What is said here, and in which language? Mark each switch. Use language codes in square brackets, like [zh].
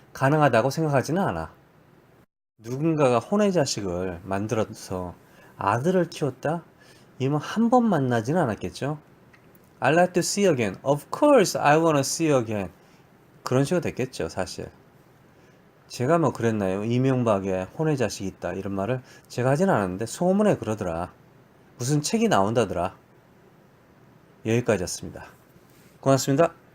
[ko] 가능하다고 생각하지는 않아. 누군가가 혼의 자식을 만들어서 아들을 키웠다? 이면 한 번 만나지는 않았겠죠? [en] I'd like to see you again. Of course, I wanna see you again. [ko] 그런 식으로 됐겠죠, 사실. 제가 뭐 그랬나요? 이명박에 혼의 자식이 있다 이런 말을 제가 하진 않았는데 소문에 그러더라. 무슨 책이 나온다더라. 여기까지였습니다. 고맙습니다.